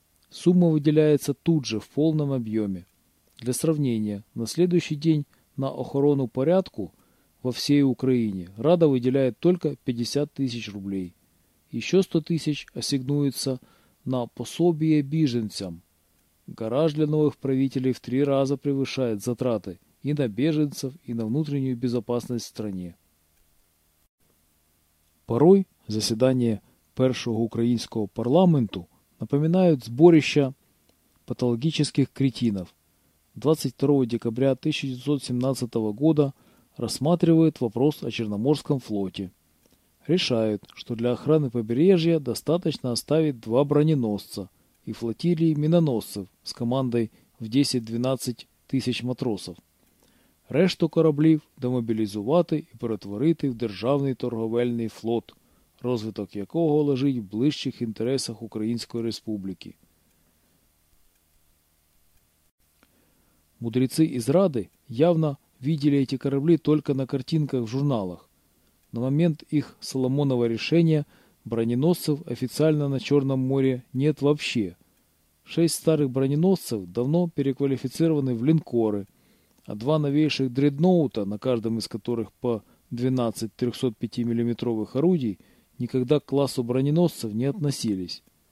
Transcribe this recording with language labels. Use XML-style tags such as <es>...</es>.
<ru>Сумма выделяется тут же в полном объеме. Для сравнения, на следующий день на охрану порядку во всей Украине Рада выделяет только 50 тысяч рублей. Еще 100 тысяч ассигнуется на пособие беженцам. Гараж для новых правителей в три раза превышает затраты и на беженцев, и на внутреннюю безопасность в стране. Порой заседания</ru> <uk>першого українського парламенту</uk> <ru>напоминають зборище</ru> <uk>патологічних кретинів.</uk> <ru>22 декабря 1917 года рассматривает вопрос о Черноморском флоте. Решают, что для охраны побережья достаточно оставить два броненосца и флотилии миноносцев с командой в 10-12 тысяч матросов.</ru> <uk>Решту кораблів демобілізувати і перетворити в державний торговельний флот, розвиток якого лежить в ближчих інтересах Української Республіки. Мудреці із Ради</uk> <ru>явно видели эти корабли только на картинках в журналах. На момент их Соломонова решения броненосцев официально на Черном море нет вообще. Шесть старых броненосцев давно переквалифицированы в линкоры, а два новейших дредноута, на каждом из которых по 12 305-мм орудий, никогда к классу броненосцев не относились.</ru>